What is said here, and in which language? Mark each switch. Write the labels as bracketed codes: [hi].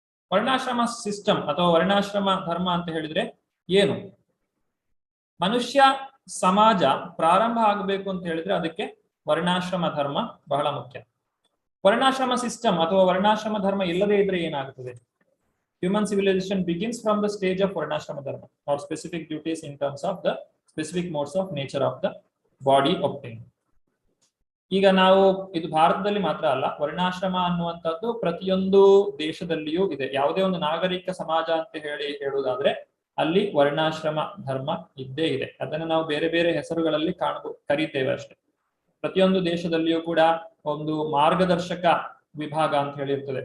[kn] ವರ್ಣಾಶ್ರಮ system ಅಥವಾ ವರ್ಣಾಶ್ರಮ ಧರ್ಮ ಅಂತ ಹೇಳಿದ್ರೆ ಏನು? ಮನುಷ್ಯ ಸಮಾಜ ಪ್ರಾರಂಭ ಆಗಬೇಕು ಅಂತ ಹೇಳಿದ್ರೆ ಅದಕ್ಕೆ ವರ್ಣಾಶ್ರಮ ಧರ್ಮ ಬಹಳ ಮುಖ್ಯ. ವರ್ಣಾಶ್ರಮ ಸಿಸ್ಟಮ್ ಅಥವಾ ವರ್ಣಾಶ್ರಮ ಧರ್ಮ ಇಲ್ಲದೆ ಇದ್ರೆ ಏನಾಗುತ್ತದೆ? [en] Human civilization begins from the stage of varnashrama dharma or specific duties in terms of the specific modes of nature of the body obtained. [kn] ಈಗ ನಾವು ಇದು ಭಾರತದಲ್ಲಿ ಮಾತ್ರ ಅಲ್ಲ, ವರ್ಣಾಶ್ರಮ ಅನ್ನುವಂಥದ್ದು ಪ್ರತಿಯೊಂದು ದೇಶದಲ್ಲಿಯೂ ಇದೆ. ಯಾವುದೇ ಒಂದು ನಾಗರಿಕ ಸಮಾಜ ಅಂತ ಹೇಳುವುದಾದ್ರೆ ಅಲ್ಲಿ ವರ್ಣಾಶ್ರಮ ಧರ್ಮ ಇದ್ದೇ ಇದೆ. ಅದನ್ನು ನಾವು ಬೇರೆ ಬೇರೆ ಹೆಸರುಗಳಲ್ಲಿ ಕರೀತೇವೆ ಅಷ್ಟೇ. ಪ್ರತಿಯೊಂದು ದೇಶದಲ್ಲಿಯೂ ಕೂಡ ಒಂದು ಮಾರ್ಗದರ್ಶಕ ವಿಭಾಗ ಅಂತ ಹೇಳಿರ್ತದೆ.